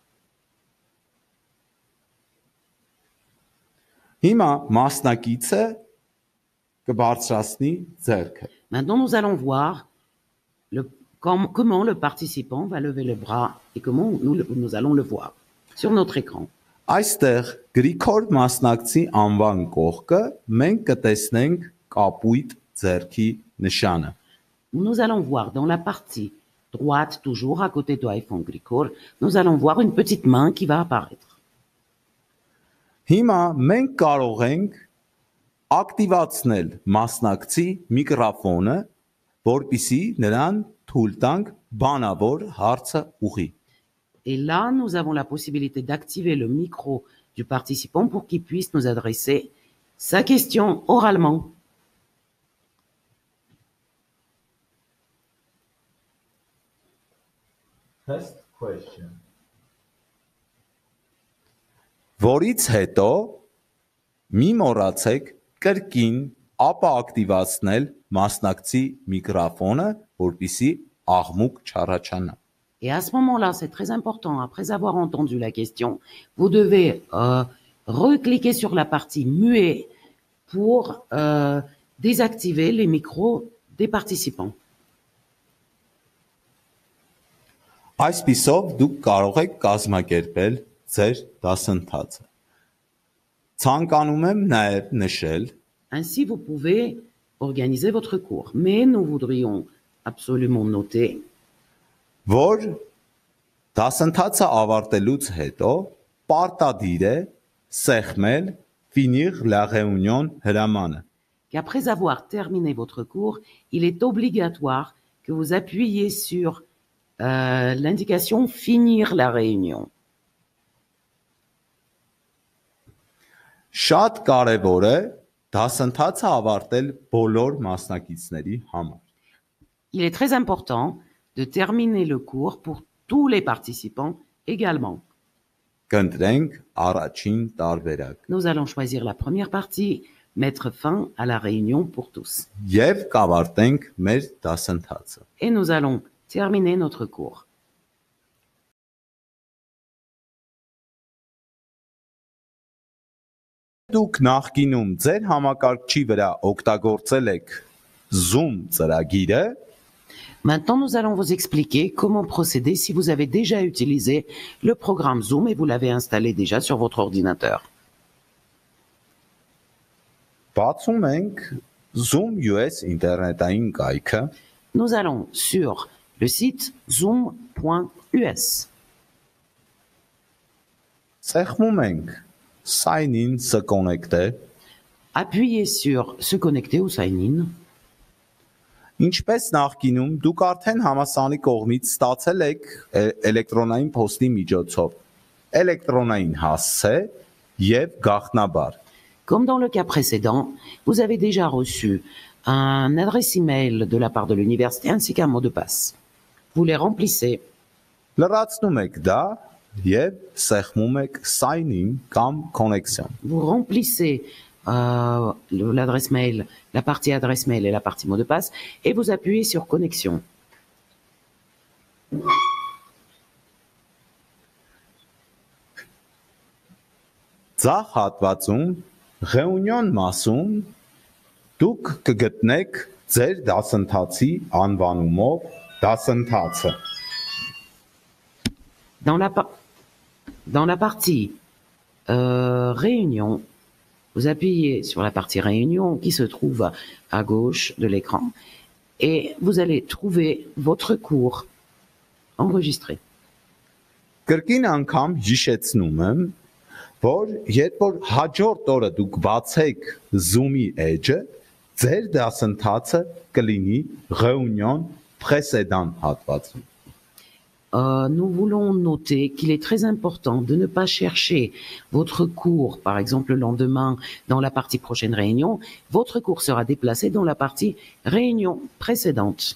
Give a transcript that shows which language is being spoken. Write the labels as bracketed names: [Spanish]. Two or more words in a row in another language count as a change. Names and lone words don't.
[Armenian] Հիմա մասնակիցը կբարձրացնի ձեռքը։ [French] Maintenant, nous allons voir comment le participant va lever le bras et comment nous allons le voir sur notre écran. [Armenian] Այստեղ Գրիգոր մասնակցի անվան կողքը մենք կտեսնենք կապույտ ձեռքի նշանը։ [French] Nous allons voir dans la partie droite, toujours à côté de iPhone Grigor, nous allons voir une petite main qui va apparaître. [Armenian] Հիմա մենք կարող ենք ակտիվացնել մասնակցի միկրոֆոնը, որպեսզի նրան թույլ տանք բանավոր հարցը ուղղի։ [French] Et là, nous avons la possibilité d'activer le micro du participant pour qu'il puisse nous adresser sa question oralement. [English] First question. [Armenian] Որից հետո մի մոռացեք կրկին ապա ակտիվացնել մասնակցի միկրոֆոնը, որպեսզի աղմուկ չառաջանա։ [French] Et à ce moment-là, c'est très important, après avoir entendu la question, vous devez recliquer sur la partie muet pour désactiver les micros des participants. [Armenian] Այսպիսով դուք կարող եք կազմակերպել ձեր դասընթացը։ Ցանկանում եմ նաև նշել, [French] Ainsi, vous pouvez organiser votre cours. Mais nous voudrions absolument noter [Armenian] որ դասընթացը ավարտելուց հետո պարտադիր է սեղմել [French] finir la réunion [Armenian] հրամանը։ [French] qu'après avoir terminé votre cours, il est obligatoire que vous appuyiez sur l'indication finir la réunion. [Armenian] Շատ կարևոր է դասընթացը ավարտել բոլոր մասնակիցների համար։ [French] Il est très important de terminer le cours pour tous les participants également. [Armenian] Կընտրենք առաջին տարբերակ [French] Nous allons choisir la première partie, mettre fin à la réunion pour tous. [Armenian] եւ կավարտենք մեր դասընթացը։ [French] Et nous allons terminer notre cours. [Armenian] Դուք նախկինում ձեր համակարգչի վրա օգտագործել եք Zoom ծրագիրը, [French] Maintenant, nous allons vous expliquer comment procéder si vous avez déjà utilisé le programme Zoom et vous l'avez installé déjà sur votre ordinateur. [Armenian] Բացում ենք Zoom US ինտերնետային կայքը, [French] Nous allons sur le site zoom.us. [Armenian] ծեղմում ենք [English] Sign in [French] se connecter, Appuyez sur se connecter ou [English] sign in. [Armenian] ինչպես նախկինում դուք արդեն համասանի կողմից ստացել եք էլեկտրոնային փոստի միջոցով էլեկտրոնային հասցե եւ գաղտնաբար։ [French] Comme dans le cas précédent, vous avez déjà reçu un adresse email de la part de l'université ainsi qu'un mot de passe. Vous les remplissez. [Armenian] Լրացնում եք դա եւ սեղմում եք [English] sign in [Armenian] կամ connection։ [French] Vous remplissez l'adresse mail, la partie adresse mail et la partie mot de passe et vous appuyez sur connexion. [Armenian] Ձախ հատվածում Reunion մասում դուք կգտնեք ձեր դասընթացի անվանումով դասընթացը։ [French] Dans la partie réunion, vous appuyez sur la partie réunion qui se trouve à gauche de l'écran et vous allez trouver votre cours enregistré. [Armenian] Կրկին անգամ հիշեցնում եմ, որ երբ որ հաջորդ օրը դուք բացեք Zoom-ի edge-ը, ձեր դասընթացը կլինի [French] Reunion précédent [Armenian] հատվածում։ [French] Nous voulons noter qu'il est très important de ne pas chercher votre cours, par exemple le lendemain, dans la partie prochaine réunion. Votre cours sera déplacé dans la partie réunion précédente.